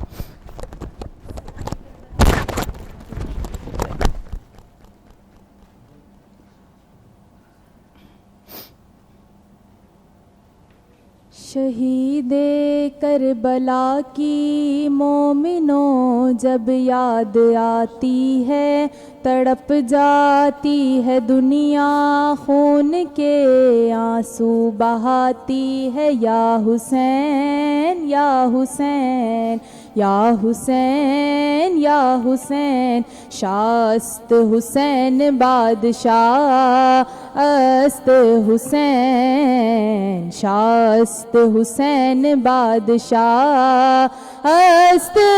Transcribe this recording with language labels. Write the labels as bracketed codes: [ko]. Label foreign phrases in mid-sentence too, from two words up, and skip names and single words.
[ur] شہید کربلا کی مومنوں جب یاد آتی ہے، تڑپ جاتی ہے دنیا، خون کے آنسو بہاتی ہے. [fa] یا حسین یا حسین یا حسین یا حسین شاست حسین بادشاہ است حسین شاست حسین بادشاہ است